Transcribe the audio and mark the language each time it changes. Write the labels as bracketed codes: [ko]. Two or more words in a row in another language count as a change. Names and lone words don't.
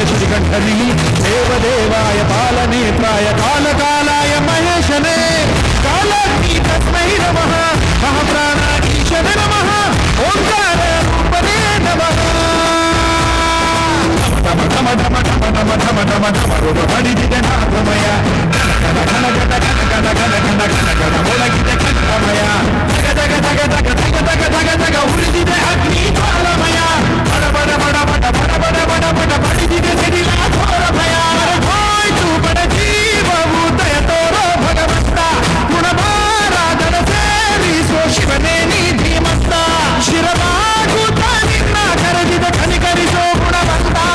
[sa] ಶ್ರೀಕಂಠನಿ ದೇವದೇವಾಯ ಬಾಲನೇತ್ರಾಯ ಕಾಲಕಾಲಾಯ ಮಹೇಶನೇ ಕಾಲಾಗ್ನಿ ತಸ್ಮೈ ನಮಃ ಮಹಾಪ್ರಾಣಾಧೀಶನೇ ನಮಃ ಓಂಕಾರ ರೂಪನೇ ನಮಃ. [kn] ಢಮ ಢಮ ಢಮ ಢಮ ಢಮ ಢಮ ಢಮ ಢಮ ರುಡು ಬಡಿದಿದೆ ನಾಗಮಯ ಘನ ಘನ ಘನ ಘನ ಘನ ಘನ ಘನ ಘನ ಒಳಗಿದೆ ಕಂಠಮಯ ಜಗ ಜಗ ಜಗ ಜಗ ಜಗ ಜಗ ಜಗ ಜಗ ಉಳಿದಿದೆ ಅಗ್ನಿ ಜ್ವಾಲಮಯ ಬಡ ಬಡ ಬಡ ಬಡ ಬಡ ಬಡ ಬಡ ಬಡ ಬಡಿದಿದೆ ಸಿಡಿಲ ಘೋರ ಭಯ. ಹೋಯ್ತು ಬಡ ಜೀವವು ದಯ ತೋರೋ ಭಗವಂತ ಗುಣಭಾರಾಧನ ಸೇರಿಸೋ ಶಿವನೇ ನೀ ಧೀಮಂತ ಶಿರವಾಗುತ್ತ ನಿನ್ನ ಕರೆದಿದ ಕನಿಕರಿಸೋ ಗುಣವಂತ.